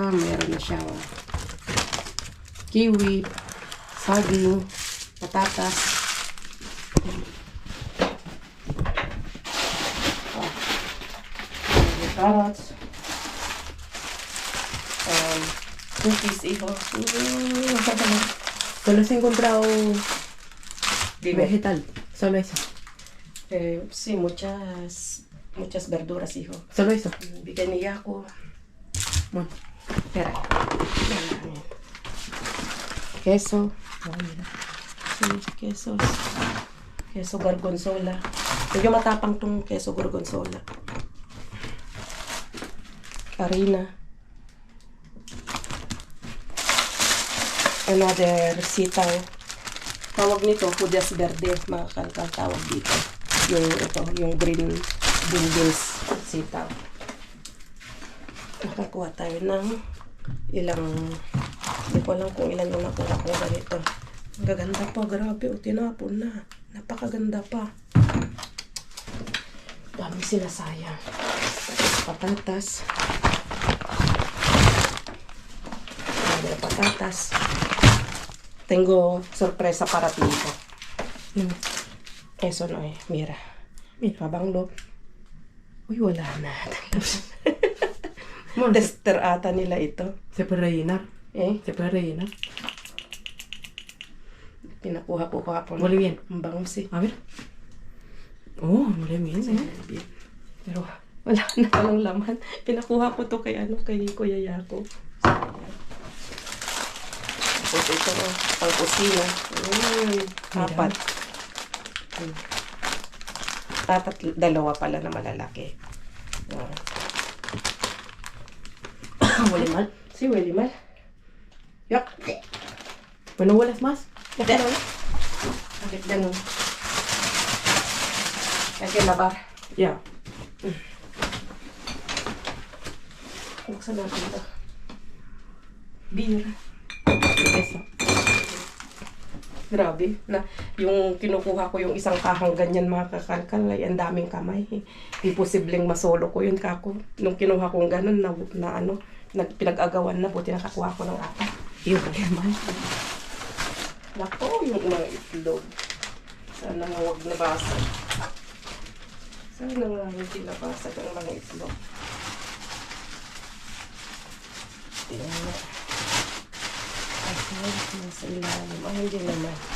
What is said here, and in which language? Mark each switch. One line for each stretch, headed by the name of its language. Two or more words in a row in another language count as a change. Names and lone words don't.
Filipino: Meron na siyang kiwi, saging, patatas. Carrots. Cookies,
Spanish: hijo. Solo has encontrado Dime. vegetal. Solo eso. Sí, muchas verduras, hijo. Solo eso.
Filipino: Bigyan niya ako.
Spanish: Bueno. Espera. Queso. Sí, quesos. Queso gorgonzola.
Filipino: Medyo matapang tong
Spanish: queso gorgonzola.
Filipino: Harina. Another sitaw. Tawag nito, hudas verde. Mga kalkal tawag dito. Yung
English: green beans
Filipino: sitaw. Nakakuha tayo ng ilang, hindi ko alam kung ilan yung nakuha ko ganito. Ang gaganda pa, grabe, o tinapon na. Napakaganda pa. Dami sinasayang. Patatas. Dami na patatas.
Spanish: Tengo sorpresa para ti. Eso no eh, mira. Mira,
Filipino: mabanglo. Uy, wala na.
Spanish: Bueno,
Filipino: Tester ata nila ito.
Spanish: se puede rellenar. Eh, Se puede rellenar.
Filipino: pinakuha ko kahapon.
Spanish: Huele bien.
Filipino: Ang bangus eh.
Spanish: A ver. Oh, huele bien, ¿eh?
Filipino: Pero wala na palang laman. Pinakuha ko to kay Kuya Yako. Tapos ito pang kusina. Apat. Apat, dalawa pala na malalaki.
Spanish: Huele mal. Sí, huele mal. Yak. Bueno, hueles más. Déjalo.
Filipino: Bakit ganun?
Spanish: Hay que lavar. Ya.
Filipino: Buksan natin ito. Beer.
Spanish: Eso.
Filipino: Grabe. Na, yung kinukuha ko yung isang kahang ganyan mga kakalkal ay ang daming kamay. Imposibleng masolo ko yun kako. Nung kinuha kong ganun na pinag-agawan na buti nakakuha ko ng apat.
Spanish: Y huele mal.
Filipino: Nako, yung mga itlog. Sana nga huwag nabasag. Sana nga hindi nabasag ang mga itlog. Tingnan nga. Ay, nasa ilalim. Ay, hindi naman.